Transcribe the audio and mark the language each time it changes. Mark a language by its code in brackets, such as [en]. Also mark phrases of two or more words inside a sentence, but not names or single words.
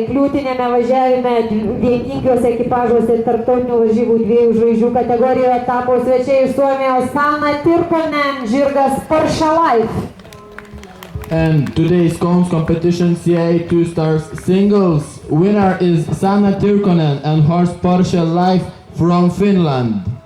[lt] kliūtinėme važiavime vieninkiuose ekipažuose tarptautinių varžybų 2 žvaigždžių kategorijoje tapo svečiai iš Suomijos Sanna Tirkonen, žirgas Porsche Life. [en] And today's cones competition CIA 2 stars singles winner is Sanna Tirkonen and horse Porsche Life from Finland.